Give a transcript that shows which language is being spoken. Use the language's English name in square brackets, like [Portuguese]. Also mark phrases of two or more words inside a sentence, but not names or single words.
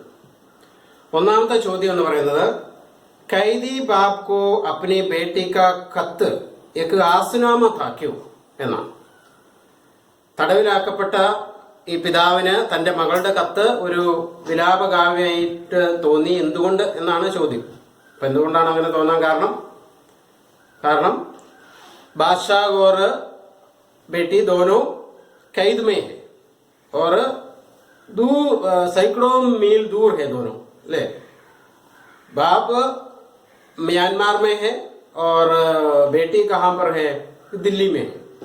[Malayalam] ഒന്നാമത്തെ ചോദ്യം എന്ന് പറയുന്നത് [Hindi] क़ैदी बाप को अपनी बेटी का ख़त एक आसनामा था क्यों [Malayalam] എന്നാണ്. തടവിലാക്കപ്പെട്ട ഈ പിതാവിന് തന്റെ മകളുടെ കത്ത് ഒരു വിലാപകാവ്യമായിട്ട് തോന്നി. എന്തുകൊണ്ട് എന്നാണ് ചോദ്യം. അപ്പൊ എന്തുകൊണ്ടാണ് അങ്ങനെ തോന്നാൻ കാരണം [Hindi] ബാദ്ഷാഹ് और बेटी दोनों कैद में है और दूर सैकड़ों मील दूर है दोनों. ले बाप म्यांमार में है और बेटी कहाँ पर है, दिल्ली में है।